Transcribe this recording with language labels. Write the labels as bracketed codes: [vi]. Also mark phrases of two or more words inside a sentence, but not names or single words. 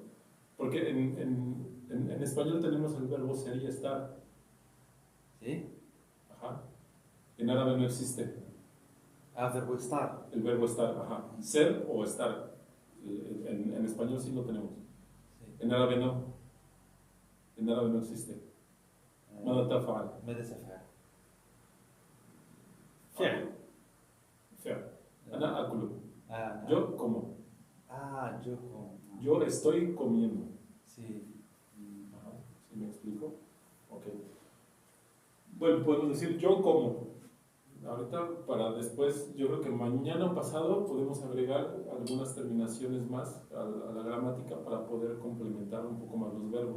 [es] Porque en español tenemos el verbo ser y estar. ¿Sí? Ajá. En árabe no existe Verbo estar. el verbo estar. Ajá. Ser o estar. En español sí lo tenemos. Sí. En árabe no. En árabe no existe. [ar] ماذا تفعل؟ ماذا تفعل؟ فعل. فعل. أنا أكل. [es] Yo como. yo como. Yo estoy comiendo. Sí. Ajá. ¿Sí me explico? Ok. Bueno, podemos decir yo como. Ahorita, para después, yo creo que mañana o pasado podemos agregar algunas terminaciones más a la gramática para poder complementar un poco más los verbos,